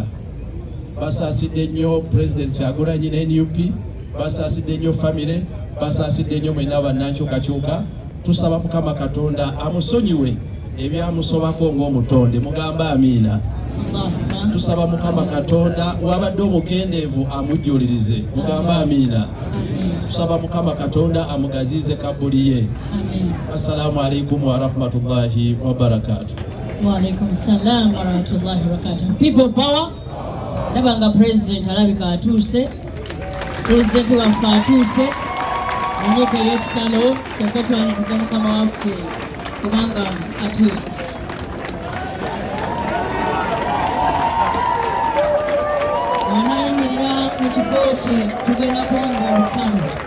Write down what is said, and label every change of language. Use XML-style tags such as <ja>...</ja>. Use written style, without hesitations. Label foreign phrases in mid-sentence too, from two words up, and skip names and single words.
<lg>Basaasidde nnyo President Kyagulanyi ne NUP, basaasidde nnyo famire, basaasidde nnyo mwenna bannankyukakyuka. Tusaba Mukama Katonda amusonyiwe ebyamusobako ng'omutonde, mugamba amiina. Tusaba Mukama Katonda wabadde omukendeevu amujjulirize, mugamba amiina. Tusaba Mukama Katonda amugazize kabuli ye.</lg> <ar>السلام عليكم ورحمة الله وبركاته. وعليكم السلام ورحمة الله وبركاته.</ar> <en>People power.</en> <lg>Nabanga President alabika atuuse. President waffe atuuse. Mwenyeko y'ekitalo kyokka twaniriza Mukama waffe kubanga atuuse. Wanayimirira mu kifo kye tugenda kuwanga olukano.</lg>